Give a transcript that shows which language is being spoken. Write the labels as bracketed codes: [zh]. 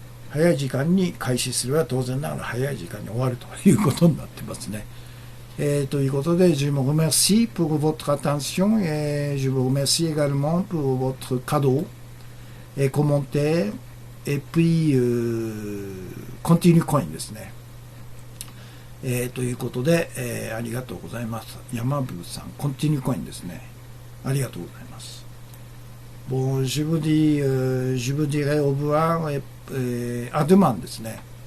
[ja] 早い時間に開始すれば当然ながら早い時間に終わるということになってますね。ということで、 [fr] je vous remercie pour votre attention et je vous remercie également pour votre cadeau et commentaires et puis continue coin ですね。 [ja] ということで、ありがとうございます。山部さん、continue coin ですね。ありがとうございます。 [fr] Bon, je vous dirai au revoir et à demain ですね。